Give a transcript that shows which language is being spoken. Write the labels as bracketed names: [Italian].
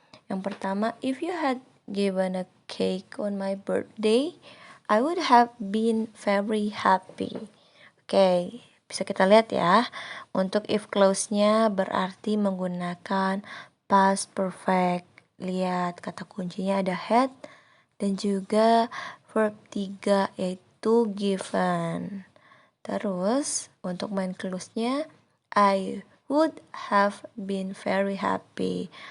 [Indonesian] Yang pertama, [English] if you had given a cake on my birthday, I would have been very happy. [Indonesian] Oke, bisa kita lihat ya. Untuk if clause-nya berarti menggunakan past perfect. Lihat kata kuncinya ada had dan juga verb 3 yaitu given. Terus untuk [English] main clause-nya I would have been very happy.